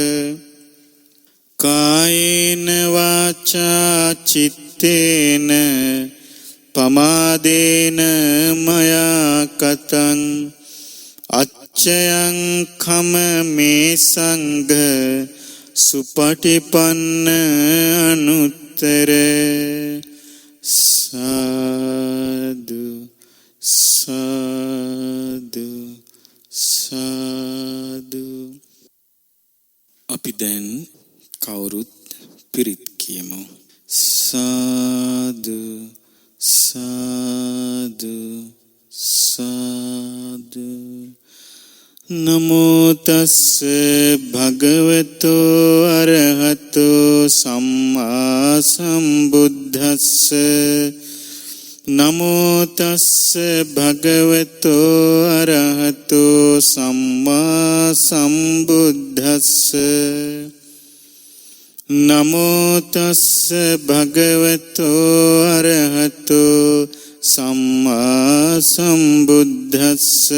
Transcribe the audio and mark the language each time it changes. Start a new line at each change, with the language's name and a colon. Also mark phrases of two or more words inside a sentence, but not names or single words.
Pali: කායේන වාචා චිත්තේන පමාදේන මයා කතං අච්චයං khම මේ සංඝ සුපටිපන්න අනුත්තර සාදු සාදු සාදු.
Sinhala: අපි දැන් කවුරුත් පිරිත් කියමු.
Pali: සාදු සාදු සාදු. නමෝ තස්ස භගවතෝ අරහතෝ සම්මා සම්බුද්දස්ස නමෝ තස්ස භගවතෝ අරහතෝ සම්මා සම්බුද්දස්ස නමෝ තස්ස භගවතෝ අරහතෝ සම්මා සම්බුද්දස්ස